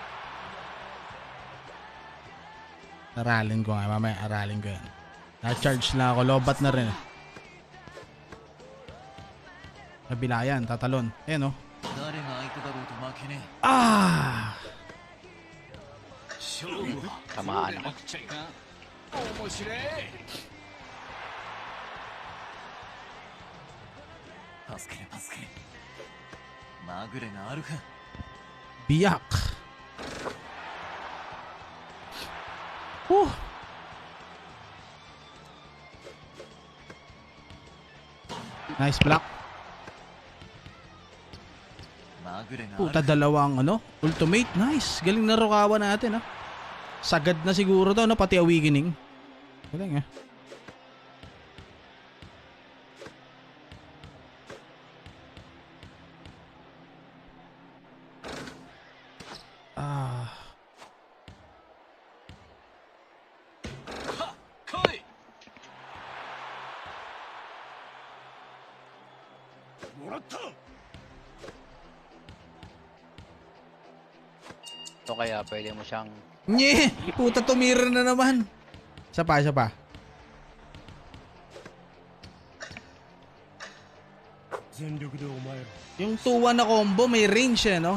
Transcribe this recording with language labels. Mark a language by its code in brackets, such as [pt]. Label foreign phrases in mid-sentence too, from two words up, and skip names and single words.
[tl] Aralin ko nga, mamaya aralin ko yan. Na-charge na ako, lobat na rin. Nabilayan, tatalon. Ayan, no? Ah! Tamaan ako. [ja] 面白い助ける助けるまぐれがあるか [tl] Biyak. Whew. [en] Nice block. [ja] まぐれがある [tl] Puta, dalawang ultimate. Nice. Galing na Rukawa natin, ah. Sagad na siguro daw, no? Pati awakening. Galing, ah. [ja] 来いもらった [tl] So kaya pwede mo siyang Nye! Puta, tumira na naman. Isa pa, isa pa. Yung 2-1 na combo, may range, eh, no?